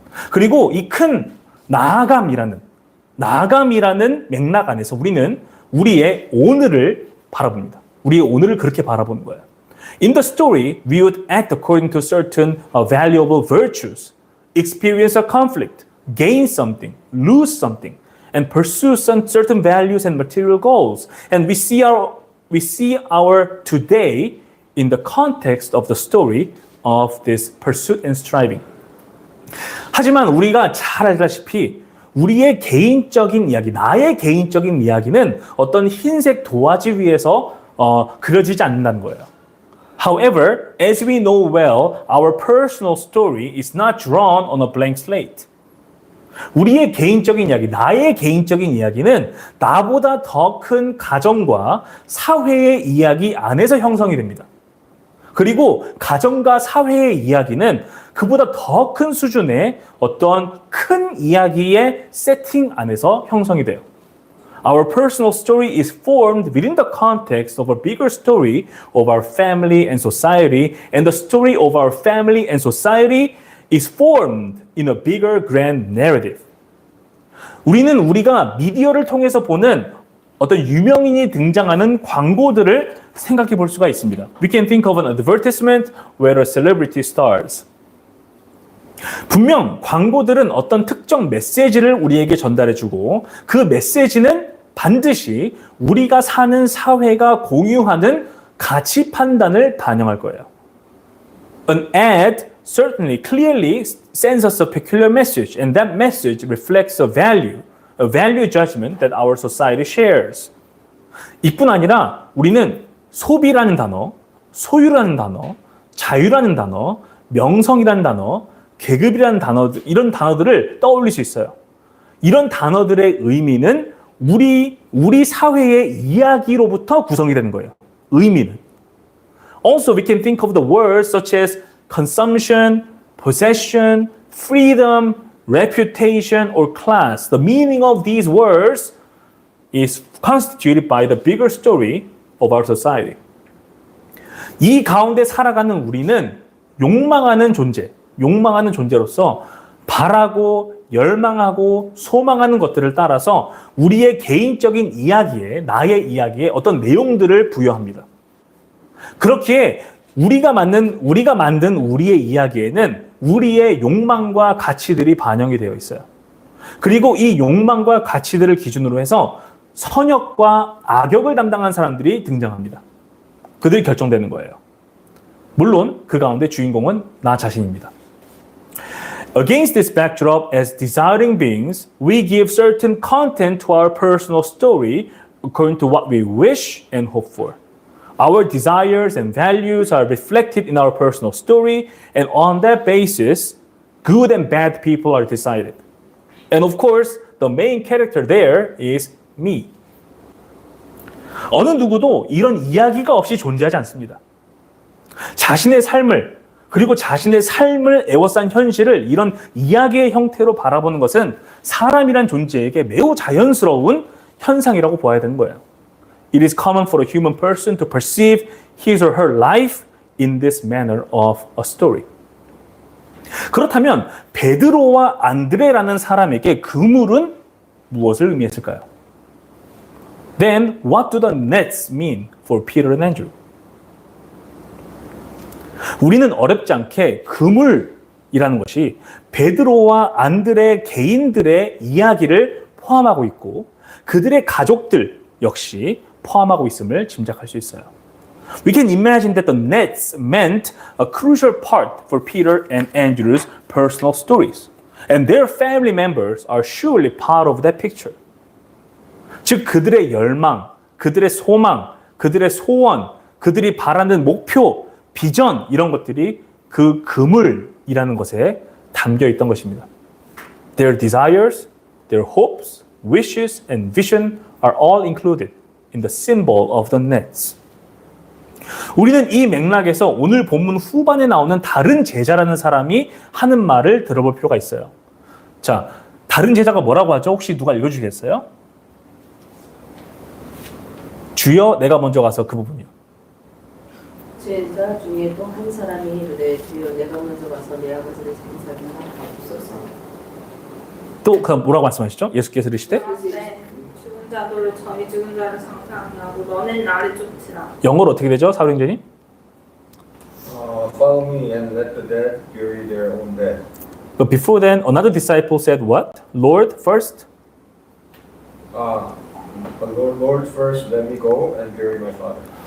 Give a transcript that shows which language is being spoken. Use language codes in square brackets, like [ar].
[ko] 그리고 이 큰 나아감이라는 맥락 안에서 우리는 우리의 오늘을 바라봅니다. 우리의 오늘을 그렇게 바라보는 거예요. [en] In the story, we would act according to certain valuable virtues, experience a conflict, gain something, lose something, and pursue some certain values and material goals. And we see our today in the context of the story of this pursuit and striving. [ko] 하지만 우리가 잘 알다시피 우리의 개인적인 이야기, 나의 개인적인 이야기는 어떤 흰색 도화지 위에서 그려지지 않는다는 거예요. [en] However, as we know well, our personal story is not drawn on a blank slate. [ko] 우리의 개인적인 이야기, 나의 개인적인 이야기는 나보다 더 큰 가정과 사회의 이야기 안에서 형성이 됩니다. 그리고 가정과 사회의 이야기는 그보다 더 큰 수준의 어떤 큰 이야기의 세팅 안에서 형성이 돼요. [en] Our personal story is formed within the context of a bigger story of our family and society, and the story of our family and society is formed in a bigger grand narrative. [ko] 우리는 우리가 미디어를 통해서 보는 어떤 유명인이 등장하는 광고들을 생각해 볼 수가 있습니다. [en] We can think of an advertisement where a celebrity stars. [ko] 분명 광고들은 어떤 특정 메시지를 우리에게 전달해주고 그 메시지는 반드시 우리가 사는 사회가 공유하는 가치 판단을 반영할 거예요. [en] An ad certainly clearly sends us a peculiar message, and that message reflects a value judgment that our society shares. [ko] 이뿐 아니라 우리는 소비라는 단어, 소유라는 단어, 자유라는 단어, 명성이라는 단어, 계급이라는 단어, 이런 단어들을 떠올릴 수 있어요. 이런 단어들의 의미는 우리 사회의 이야기로부터 구성이 되는 거예요. 의미는. [en] Also, we can think of the words such as consumption, possession, freedom, reputation, or class. The meaning of these words is constituted by the bigger story of our society. [ko] 이 가운데 살아가는 우리는 욕망하는 존재로서 바라고 열망하고 소망하는 것들을 따라서 우리의 개인적인 이야기에, 나의 이야기에 어떤 내용들을 부여합니다. 그렇기에 우리가 만든 우리의 이야기에는 우리의 욕망과 가치들이 반영이 되어 있어요. 그리고 이 욕망과 가치들을 기준으로 해서 선역과 악역을 담당한 사람들이 등장합니다. 그들이 결정되는 거예요. 물론 그 가운데 주인공은 나 자신입니다. [en] Against this backdrop, as desiring beings, we give certain content to our personal story according to what we wish and hope for. Our desires and values are reflected in our personal story, and on that basis, good and bad people are decided. And of course, the main character there is me. [ko] 어느 누구도 이런 이야기가 없이 존재하지 않습니다. 자신의 삶을 그리고 자신의 삶을 에워싼 현실을 이런 이야기의 형태로 바라보는 것은 사람이란 존재에게 매우 자연스러운 현상이라고 보아야 되는 거예요. [en] It is common for a human person to perceive his or her life in this manner of a story. [ko] 그렇다면 베드로와 안드레라는 사람에게 그물은 무엇을 의미했을까요? [en] Then what do the nets mean for Peter and Andrew? [ko] 우리는 어렵지 않게 그물이라는 것이 베드로와 안드레 개인들의 이야기를 포함하고 있고 그들의 가족들 역시 포함하고 있음을 짐작할 수 있어요. [en] We can imagine that the nets meant a crucial part for Peter and Andrew's personal stories, and their family members are surely part of that picture. [ko] 즉 그들의 열망, 그들의 소망, 그들의 소원, 그들이 바라는 목표, 비전 이런 것들이 그 그물이라는 것에 담겨 있던 것입니다. [en] Their desires, their hopes, wishes, and vision are all included in the symbol of the nets. [ko] 우리는 이 맥락에서 오늘 본문 후반에 나오는 다른 제자라는 사람이 하는 말을 들어볼 필요가 있어요. 자, 다른 제자가 뭐라고 하죠? 혹시 누가 읽어주시겠어요? 주여, 내가 먼저 가서 그 부분이요. 제자 중에 또 한 사람이 이르되 주여 내가 먼저 가서 내 아버지를 장사하게 하옵소서. 또 그 뭐라고 말씀하시죠? 예수께서 이르시되 네, 죽은 자들로 저희 죽은 자를 상상하게 하고 너는 나를 쫓으라. 영어로 어떻게 되죠? 사도행전이? [en] Follow me and let the dead bury their own dead. But before then, another disciple said what? Lord, first? But Lord, first let me go and bury my father.